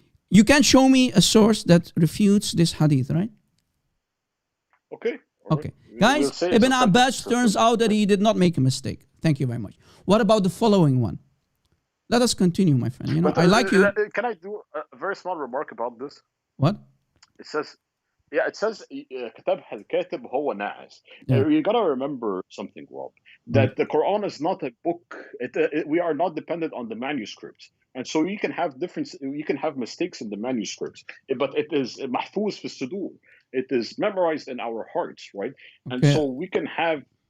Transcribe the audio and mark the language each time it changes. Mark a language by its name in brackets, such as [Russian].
[English] You can show me a source that refutes this hadith, right? Okay. Okay. Guys, Ibn Abbas turns out that he did not make a mistake. Thank you very much. What about the following one? Let us continue, my friend. You know, I like you. Can I do a very small remark about this? What? It says [Arabic] كتاب الكاتب هو ناعس. [English] You gotta remember something, Rob, that the Quran is not a book. We are not dependent on the manuscripts, and so you can have mistakes in the manuscripts, but it is [Arabic] mahfuz fi sudur. [English] It is memorized in our hearts, right? And so we can have.